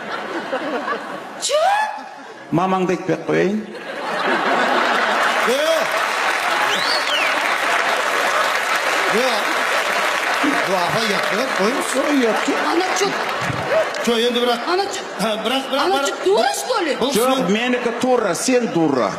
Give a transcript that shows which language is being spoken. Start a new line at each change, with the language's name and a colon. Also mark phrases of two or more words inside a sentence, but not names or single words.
Kazakh: Мамаңды айтпай қояйын. Апа ұятты қойыңыз.
Russian: Ана чөт.
Kazakh: Жоқ, енді бірақ.
Russian: Ана чөт.
Kazakh: Бірақ.
Russian: Ана чөт дура, что ли?
Kazakh: Жоқ, менікі тура, сен дура.